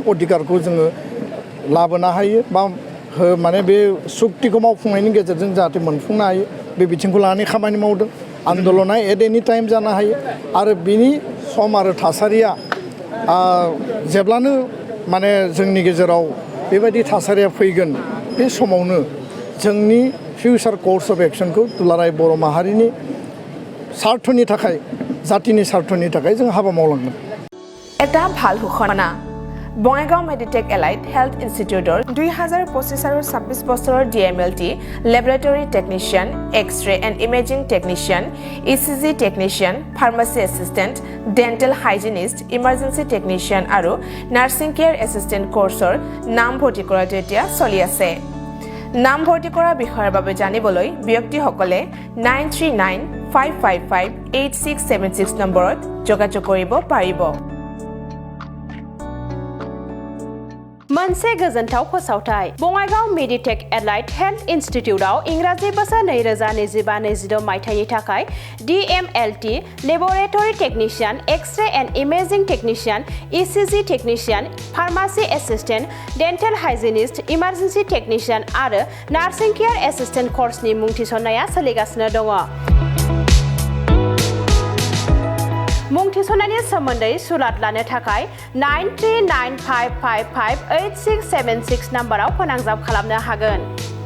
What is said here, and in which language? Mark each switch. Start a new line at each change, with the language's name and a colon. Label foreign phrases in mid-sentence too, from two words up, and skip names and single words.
Bodo: अधिकारखौ जोङो लाबोनो हायो बा माने बे सुक्तिखौ मावफुंनायनि गेजेरजों जाहाथे मोनफुंनो हायो बे बिथिंखौ लानानै खामानि मावदों आन्दलना
English: at any time
Bodo: जानो हायो आरो बिनि सम आरो थासारिया जेब्लानो माने जोंनि गेजेराव बेबायदि थासारिया फैगोन बे समावनो जोंनि
English: future course of action
Bodo: दुलाराय बर' माहारिनि सार्थनि थाखाय जातिनि सार्थनि थाखाय जों हाबा मावलांगोन।
Assamese: এটা ভাল ঘোষণা বঙাইগাঁও মেডিটেক এলাইড হেল্থ ইনষ্টিটিউটৰ 2025 আৰু 26 বছৰৰ
English: DMLT laboratory technician X-ray and imaging technician ECG technician pharmacy assistant dental hygienist emergency technician
Assamese: আৰু
English: nursing care assistant course
Assamese: নাম ভৰ্তি কৰাটো এতিয়া চলি আছে নাম ভৰ্তি কৰা বিষয়ৰ বাবে জানিবলৈ ব্যক্তিসকলে 9395558676 নম্বৰত যোগাযোগ কৰিব পাৰিব
Bodo: मोनसे गोजोनथाव फोसावथाय बङाइगाव मेडिटेक एलाइड हेल्थ इन्स्टिट्यूटआव इंराजि बोसोर 2025-26 मायथाइनि थाखाय
English: DMLT laboratory technician X-ray and imaging technician ECG technician pharmacy assistant dental hygienist emergency technician
Bodo: आरो
English: nursing care assistant course
Bodo: मुं थिसननाया सोलिगासिनो दङ मुं थिसननायनि सोमोन्दै सुलाद लानो थाखाय 9395558676 नाम्बाराव फोनांजाब खालामनो हागोन